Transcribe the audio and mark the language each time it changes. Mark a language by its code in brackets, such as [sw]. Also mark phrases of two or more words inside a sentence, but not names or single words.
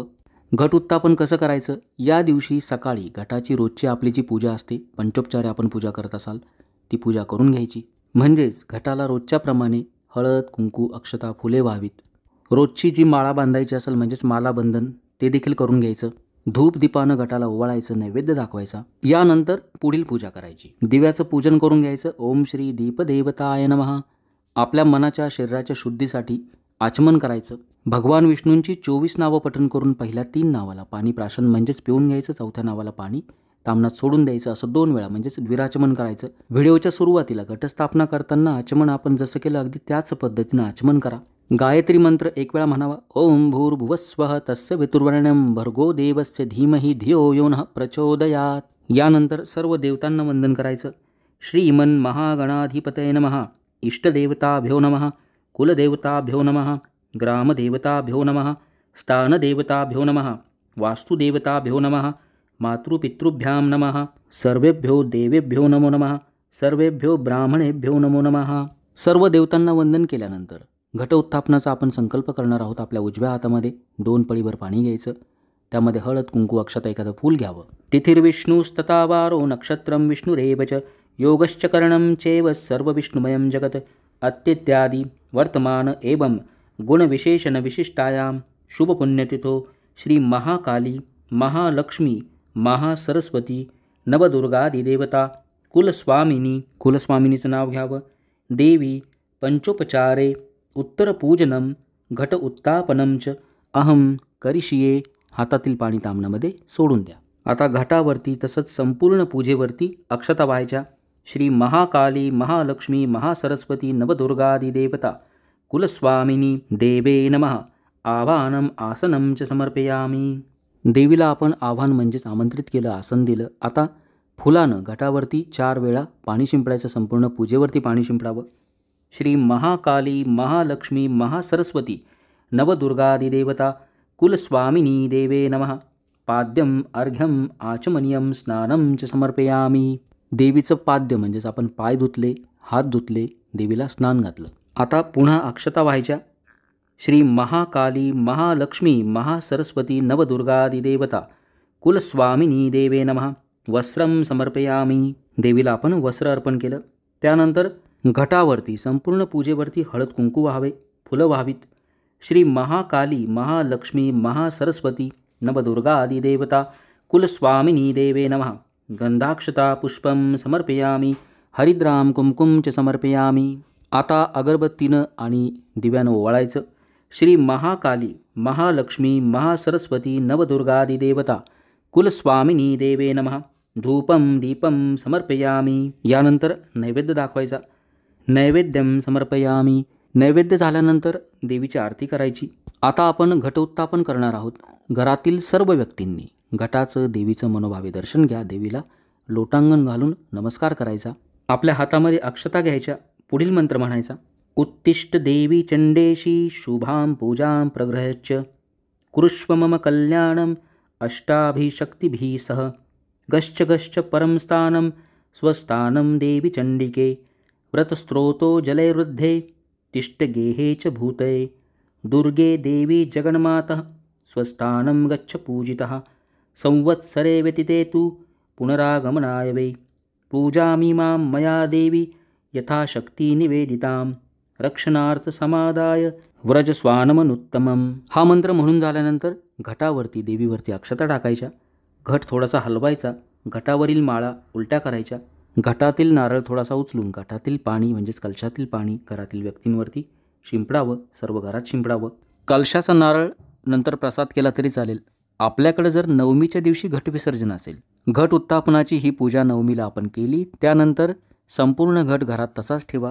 [mr] घट उत्थापन कसं करायचं, या दिवशी सकाळी घटाची रोजची आपली जी पूजा असते, पंचोपचारे आपण पूजा करत असाल ती पूजा करून घ्यायची. म्हणजेच घटाला रोजच्याप्रमाणे हळद कुंकू अक्षता फुले व्हावीत. रोजची जी माळा बांधायची असेल म्हणजेच मालाबंधन ते देखील करून घ्यायचं. धूप दीपानं घटाला ओवाळायचं, नैवेद्य दाखवायचा. यानंतर पुढील पूजा करायची. दिव्याचं पूजन करून घ्यायचं. [sa] ओम श्री दीपदेवताय नमः. [mr] आपल्या मनाच्या शरीराच्या शुद्धीसाठी आचमन करायचं. भगवान विष्णूंची 24 नावं पठण करून पहिल्या 3 नावाला पाणी प्राशन म्हणजेच पिऊन घ्यायचं, 4थ्या नावाला पाणी तामनात सोडून द्यायचं. असं 2 वेळा म्हणजेच द्विराचमन करायचं. व्हिडिओच्या सुरुवातीला घटस्थापना करताना आचमन आपण जसं केलं अगदी त्याच पद्धतीनं आचमन करा. गायत्री मंत्र 1 वेळा म्हणावा. [sa] ओम भूर्भुवस्वः तस्य वितुर्वरेण्यं भर्गो देवस्य धीमहि धियो यो नः प्रचोदयात्. [mr] यानंतर सर्व देवतांना वंदन करायचं. [sa] श्रीमन् महागणाधिपतये नमः. इष्टदेवताभ्यो नमः. कुलदेवताभ्यो नमः. ग्रामदेवताभ्यो नमः. स्थानदेवताभ्यो नमः. वास्तुदेवताभ्यो नमः. मातृपितृभ्यां नमः. सर्वेभ्यो देवेभ्यो नमो नमः. सर्वेभ्यो ब्राह्मणेभ्यो नमो नमः. [mr] सर्व देवतांना वंदन केल्यानंतर घट उत्थापनाचा आपण संकल्प करणार आहोत. आपल्या उजव्या हातामध्ये 2 पळीभर पाणी घ्यायचं. त्यामध्ये हळद कुंकू अक्षता एखादं फूल घ्यावं. [sa] तिथिर्विष्णुस्तथा वारो नक्षत्रं विष्णुरेव च योगश्च करणं चैव सर्वविष्णुमयं जगत् अत्यत्यादि वर्तमान एवं गुणविशेषण विशिष्टायां शुभपुण्यतिथो श्री महाकाली महालक्ष्मी महासरस्वती नवदुर्गादिदेवता कुलस्वामिनी. [mr] कुलस्वामिनीचं नाव घ्यावं. [sa] देवी पंचोपचारे उत्तरपूजनं घट उत्थापनं च अहं करिष्ये. [mr] हातातील पाणी तामणामध्ये सोडून द्या. आता घटावरती तसंच संपूर्ण पूजेवरती अक्षता व्हायच्या. [sa] श्री महाकाली महालक्ष्मी महासरस्वती नवदुर्गादिदेवता कुलस्वामिनी देवे नमः आवाहनम आसनं च समर्पयामी. [mr] देवीला आपण आवाहन म्हणजेच आमंत्रित केलं, आसन दिलं. आता फुलानं घटावरती 4 वेळा पाणी शिंपडायचं. संपूर्ण पूजेवरती पाणी शिंपडावं. [sa] श्री महाकाली महालक्ष्मी महासरस्वती नवदुर्गादिदेवता कुलस्वामिनी देवे नमः. पाद्यम अर्घ्यम आचमनीयम स्नानं च समर्पयामी. [mr] देवीचं पाद्य म्हणजेच आपण पाय धुतले, हात धुतले, देवीला स्नान घातलं. आता पुन्हा अक्षता व्हायच्या. [sa] श्री महाकाली महालक्ष्मी महासरस्वती नवदुर्गादिदेवता कुलस्वामिनी देवे नमः. वस्त्रं समर्पयामी. [mr] देवीला आपण वस्त्र अर्पण केलं. त्यानंतर घटावरती संपूर्ण पूजेवरती हळद कुंकू व्हावे, फुलं व्हावीत. [sa] श्री महाकाली महालक्ष्मी महासरस्वती नवदुर्गादिदेवता कुलस्वामिनी देवे नमः. गंधाक्षता पुष्पं समर्पयामी. हरिद्राम कुंकुम च समर्पयामी. [mr] आता अगरबत्तीनं आणि दिव्यानं ओवाळायचं. [sa] श्री महाकाली महालक्ष्मी महासरस्वती नवदुर्गादिदेवता कुलस्वामिनी देवे नमः. धूपं दीपं समर्पयामी. [mr] यानंतर नैवेद्य दाखवायचा. [sa] नैवेद्यं समर्पयामी. [mr] नैवेद्य झाल्यानंतर देवीची आरती करायची. आता आपण घटोत्थापन करणार आहोत. घरातील सर्व व्यक्तींनी घटाचं देवीचं मनोभावे दर्शन घ्या. देवीला लोटांगण घालून नमस्कार करायचा. आपल्या हातामध्ये अक्षता घ्यायच्या. पुढील मंत्र म्हणायचा. [sa] उत्तिष्ठ देवी चंडेशी शुभां पूजां प्रगृह्य कुरुष्व मम कल्याणम अष्टाभिशक्तिभिः सह. गश्च गश्च परं स्थानं स्वस्थानं देवी चंडिके. व्रतस्त्रोतो जलैर्वृद्धे तिष्ठ गेहे च भूतये. दुर्गे देवी जगन्मातः स्वस्थानं गच्छ पूजितः. संवत्सरे व्यतीते तु पुनरागमनाय वै. पूजामि मां मया देवी यथाशक्ती निवेदितां. रक्षणार्थ समादाय व्रजस्वानमनुत्तमम्. [mr] हा मंत्र म्हणून झाल्यानंतर घटावरती देवीवरती अक्षता टाकायच्या. घट थोडासा हलवायचा. घटावरील माळा उलट्या करायच्या. घटातील नारळ थोडासा उचलून घटातील पाणी म्हणजेच कलशातील पाणी घरातील व्यक्तींवरती शिंपडावं. सर्व घरात शिंपडावं. कलशाचा नारळ नंतर प्रसाद केला तरी चालेल. आपल्याकडे जर नवमीच्या दिवशी घट विसर्जन असेल, घट उत्थापनाची ही पूजा नवमीला आपण केली, त्यानंतर संपूर्ण घट घरात तसाच ठेवा.